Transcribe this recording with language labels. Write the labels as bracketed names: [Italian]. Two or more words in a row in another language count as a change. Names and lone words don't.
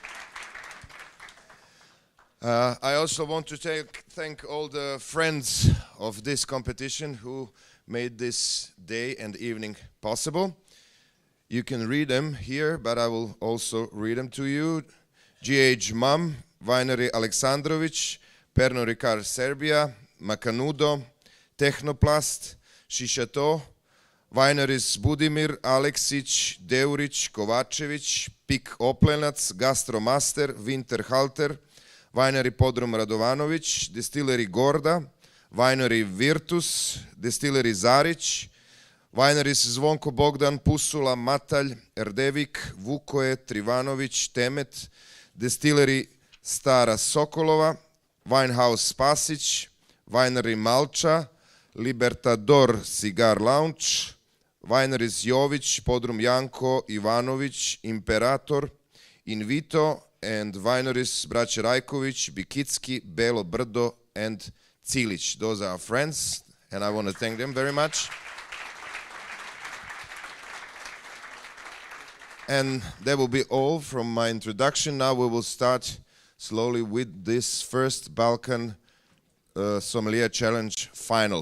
[English] I also want to thank all the friends of this competition who made this day and evening possible. You can read them here, but I will also read them to you. GH Mam, Winery Aleksandrovic, Pernod Ricard Serbia, Macanudo, Technoplast, Shishato, Wineries Budimir, Aleksic, Deuric, Kovačević, Pik Oplenac, Gastromaster, Winterhalter, Winery Podrum Radovanović, Distillery Gorda, Winery Virtus, Distillery Zarić, Wineries Zvonko Bogdan, Pusula, Matalj, Erdevik, Vukoje, Trivanović, Temet, Distillery Stara Sokolova, Winehouse Spasić, Winery Malča, Libertador Cigar Lounge, Wineries Jović, Podrum Janko, Ivanović, Imperator, Invito, and Wineries Braće Rajković, Bikitski, Belo Brdo, and Cilić. Those are our friends, and I want to thank them very much. And that will be all from my introduction. Now we will start slowly with this first Balkan Sommelier Challenge final.